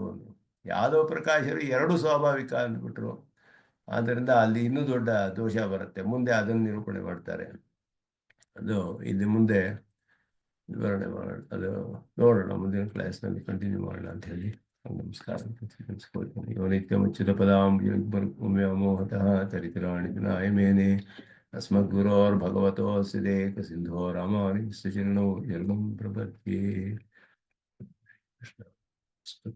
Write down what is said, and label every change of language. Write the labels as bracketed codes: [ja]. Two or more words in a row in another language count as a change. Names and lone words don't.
[kn] ಯಾದವ ಪ್ರಕಾಶರು ಎರಡು ಸ್ವಾಭಾವಿಕ ಅಂದ್ಬಿಟ್ರು. ಆದ್ದರಿಂದ ಅಲ್ಲಿ ಇನ್ನೂ ದೊಡ್ಡ ದೋಷ ಬರುತ್ತೆ. ಮುಂದೆ ಅದನ್ನು ನಿರೂಪಣೆ ಮಾಡ್ತಾರೆ. ಅದು ಇಲ್ಲಿ ಮುಂದೆ ವಿವರಣೆ ಮಾಡೋಣ. ಅದು ನೋಡೋಣ ಮುಂದಿನ ಕ್ಲಾಸ್ನಲ್ಲಿ ಕಂಟಿನ್ಯೂ ಮಾಡೋಣ ಅಂತ ಹೇಳಿ ನಮಸ್ಕಾರ. [sa] ಯೋ ನಿತ್ಯಮುಚ್ಯುತ ಪದಾಂಬುಜಮೋಹತಃ ತರಿತರಾಣಿ ನಾಯಮೇನೆ ಅಸ್ಮದ್ಗುರೋರ್ಭಗವತೋಸ್ಯ ದೇಕ ಸಿಂಧೋ ರಾಮಾನುಜಸ್ಯ ಚರಣೌ ಶರಣಂ ಪ್ರಪದ್ಯೆ. [kn] ಕೃಷ್ಣ